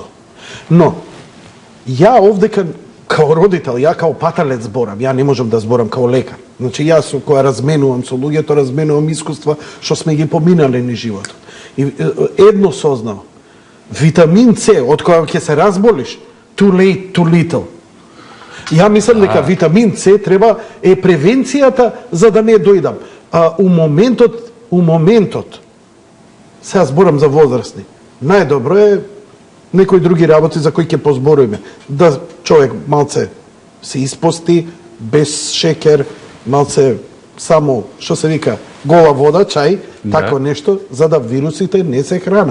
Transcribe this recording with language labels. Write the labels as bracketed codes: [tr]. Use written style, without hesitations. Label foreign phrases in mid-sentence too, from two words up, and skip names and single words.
[mk] Но ја овдека као родител, ја као паталец зборам, ја не можам да зборам као лекар. Значи јас кога разменувам со луѓето, разменувам искуства што сме ги поминале низ животот. И едно сознавам. Витамин С, од кога ќе се разболиш, [en] too late, too little. [mk] Ја мислам дека витамин С треба е превенцијата за да не дојдам. У моментот, сега зборам за возрастни, најдобро е некои други работи за кои ќе позбориме. Да човек малце се испости, без шекер, малце само, што се вика, гола вода, чај, тако нешто, за да вирусите не се храна.